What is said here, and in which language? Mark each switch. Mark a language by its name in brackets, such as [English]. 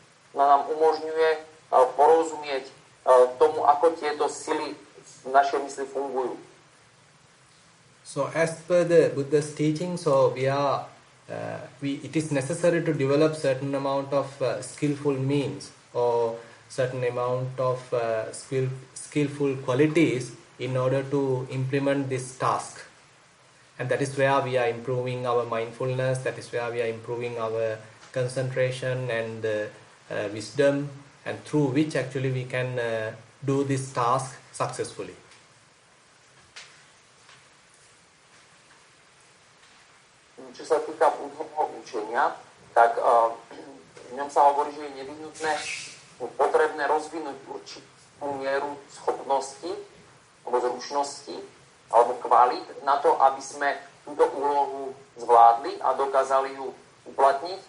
[Slovak] Nám umožňuje porozumieť tomu, ako tieto sily v našej mysli fungujú. [English] So as per the Buddha's teaching, so it is necessary to develop certain amount of skillful means or certain amount of skillful qualities in order to implement this task. And that is where we are improving our mindfulness, that is where we are improving our concentration and wisdom, and through which actually we can do this task successfully. [Slovak] čo sa týka budhovného učenia, tak v ňom sa hovorí, že je nevyhnutné, potrebné rozvinúť určitú mieru schopnosti alebo zručnosti alebo kvalít na to, aby sme túto úlohu zvládli a dokázali ju uplatniť.